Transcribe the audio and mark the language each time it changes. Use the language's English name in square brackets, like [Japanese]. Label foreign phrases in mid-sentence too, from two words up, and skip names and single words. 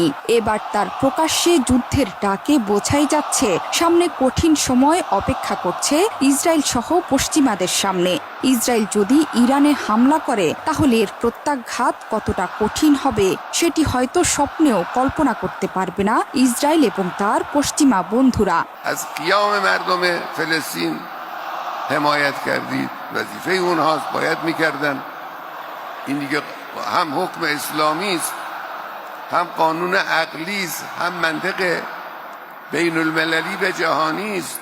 [Bangla] এবার তার প্রকাশ্যে যুদ্ধের ডাকে বোঝাই যাচ্ছে সামনে কঠিন সময় অপেক্ষা করছে ইসরায়েল সহ পশ্চিমাদের সামনে। ইসরায়েল যদি ইরানে হামলা করে তাহলে এর প্রত্যাঘাত কতটা কঠিন হবে সেটি হয়তো স্বপ্নেও কল্পনা করতে পারবে না ইসরায়েল এবং তার পশ্চিমা বন্ধুরা। [Persian] از قیام مردم فلسطین حمایت کردید، وظیفه اونهاست، باید میکردن. این دیگه هم حکم اسلامی است، هم قانون عقلی است، هم منطق بین المللی و جهانی است.